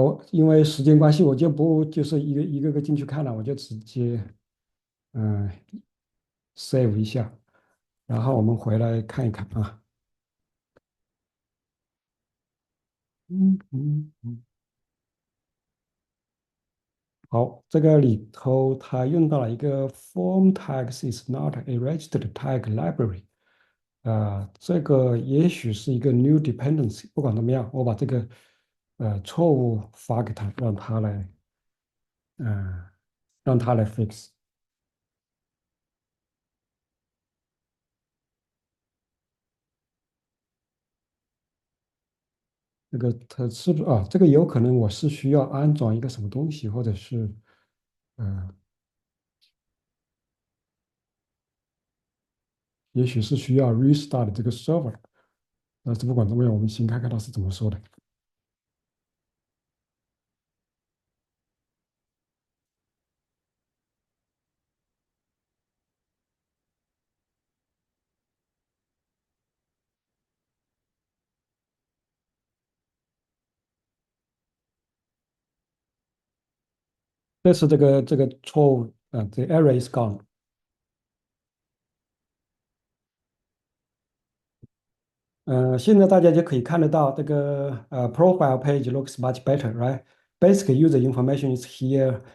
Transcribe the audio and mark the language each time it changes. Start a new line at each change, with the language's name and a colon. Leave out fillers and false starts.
Chinese: 因为时间关系，我就不就是一个进去看了，我就直接嗯、save 一下。然后我们回来看一看啊。嗯，好，这个里头它用到了一个
English: form tags is not a registered tag library。
Chinese: 这个也许是一个 new dependency。不管怎么样，我把这个错误发给他，呃让他来 fix。这个它是不是啊？这个有可能我是需要安装一个什么东西，或者是呃，也许是需要 restart 这个 server。但是不管怎么样，我们先看看他是怎么说的。这是这个错误，
English: the error is gone。
Chinese: 现在大家就可以看得到这个
English: profile page looks much better, right? Basic user information is here.